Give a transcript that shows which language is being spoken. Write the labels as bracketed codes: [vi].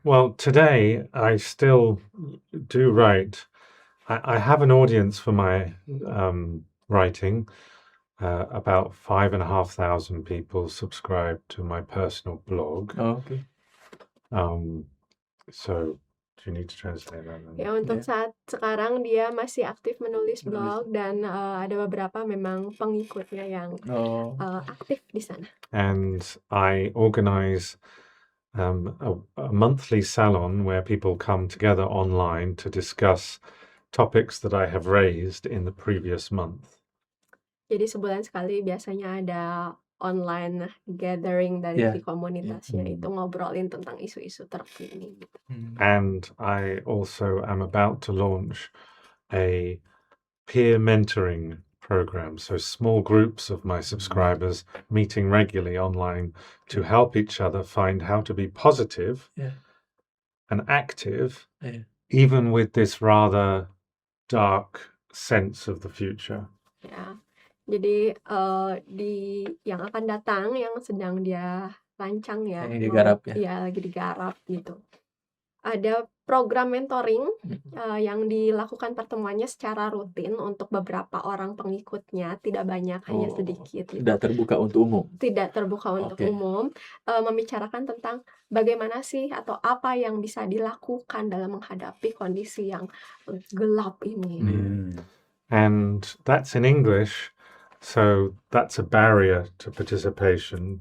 [en] Well, today I still do write. I have an audience for my writing. About 5,500 people subscribe to my personal blog. Oh, okay. So do you need to translate that? then? [id] Ya, untuk saat sekarang dia masih aktif menulis Menulis. blog dan ada beberapa memang pengikutnya yang Oh. aktif di sana. [en] And I organize a monthly salon where people come together online to discuss topics that I have raised in the previous month. [id] Jadi sebulan sekali biasanya ada online gathering dari [en] Yeah. [id] komunitasnya itu ngobrolin tentang isu-isu terkini gitu. [en] And I also am about to launch a peer mentoring program. So small groups of my subscribers meeting regularly online to help each other find how to be positive Yeah. and active, Yeah. even with this rather dark sense of the future. [id] Ya. Jadi di yang akan datang yang sedang dia rancang ya. Yang digarap ya. Iya, lagi digarap gitu. Ada program mentoring yang dilakukan pertemuannya secara rutin untuk beberapa orang pengikutnya, tidak banyak, hanya sedikit gitu. Tidak terbuka untuk umum. Tidak terbuka untuk Oke. umum, membicarakan tentang bagaimana sih atau apa yang bisa dilakukan dalam menghadapi kondisi yang gelap ini. [en] And that's in English, so that's a barrier to participation.